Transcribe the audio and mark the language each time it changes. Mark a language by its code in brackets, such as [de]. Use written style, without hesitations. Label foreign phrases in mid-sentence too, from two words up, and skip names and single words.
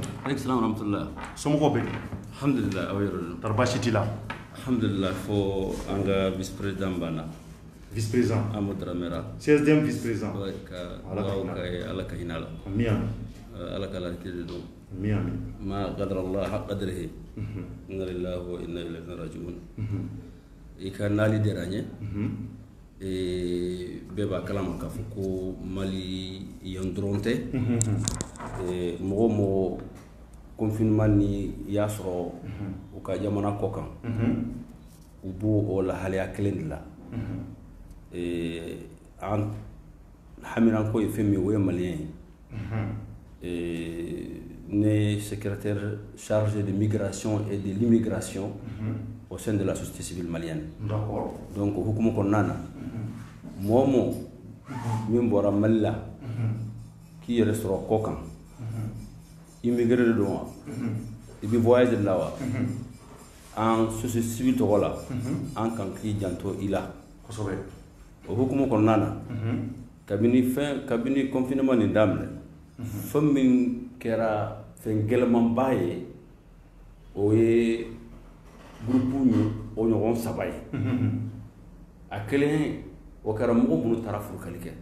[ar] عليكم السلام ورحمة الله. [bm] Somɔgɔw bɛ. Alhamdulillah aw yɛrɛ don. Tari baasi t'i la. Alhamdulillah fo an ka [fr] vice président [bm] banna. [fr] Vice président. Amadou Dramera. 16e vice président. [bm] ala ka hinɛ a la. Amiin. ala ka latigɛ don. Amiin. [ar] ما قدر الله حق قدره. إنا لله وإنا إليه راجعون. [bm] I ka nali diyara n ye. Bɛɛ b'a kalama k'a fɔ ko Mali yan dɔrɔn tɛ mɔgɔ o mɔgɔ confinement ni y'a sɔrɔ u ka jamana kɔ kan u b'o o lahalaya kelen de la an hamiranko ye fɛn min o ye Malien ye ne [fr] secrétaire chargé de migration et de l'immigration au sein de la société civile malienne. [bm] Donc hukumu kɔnɔna na mɔgɔ o mɔgɔ min bɔra Mali la k'i yɛrɛ sɔrɔ kɔ kan immigré de don wa i bɛ voyage de la wa an [fr] société civile [bm] tɔgɔ la an kan k'i janto i la o hukumu kɔnɔna na kabini confinement nin daminɛ fɛn min kɛra fɛn gɛlɛmanba ye o ye groupe ni o ɲɔgɔn 3 ye a kelen o kɛra mɔgɔ minnu taara furakɛli kɛ